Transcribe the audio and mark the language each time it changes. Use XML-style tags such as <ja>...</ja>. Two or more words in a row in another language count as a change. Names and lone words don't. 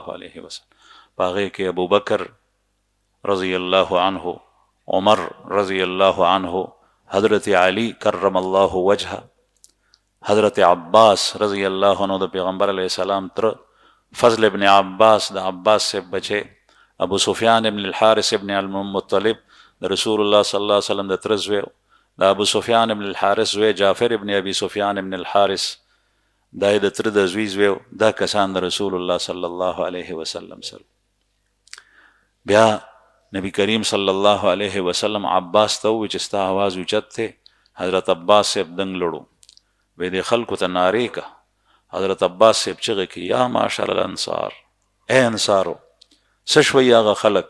<ar>علیه وسلم</ar> <ps>په هغې کې ابوبکر</ps> <ar>رضی الله عنه</ar> <ps>عمر</ps> <ar>رضی الله عنه</ar> <ps>حضرت علی</ps> <ar>کرم الله وجهه</ar> <ps>حضرت عباس</ps> <ar>رضی الله عنه</ar> <ps>د پیغمبر</ps> <ar>علیه السلام</ar> <ps>تر فضل ابن عباس د عباس</ps> <ur>سے بچے</ur> <ps>ابو سفیان ابن الحارث ابن المطلب د رسول الله</ps> <ar>صلی الله علیه وسلم</ar> <ps>د تره زوی د ابو سفیان ابن الحارث زوی جعفر ابن ابي سفیان ابن الحارث دا یې د تره د زوی زوی دا کسان د رسول الله</ps> <ar>صلی الله علیه وسلم</ar> <ps>سره بیا نبی کریم</ps> <ar>صلی الله علیه وسلم</ar> <ps>عباس ته وویل چې ستا آواز اوچت دی حضرت عباس صاحب دنګ لړو وی دې خلکو ته نارې که حضرت عباس صاحب چغې کې</ps> <ar>یا معاشر الانصار</ar> <ps>ای انصارو څه شوی هغه خلک</ps>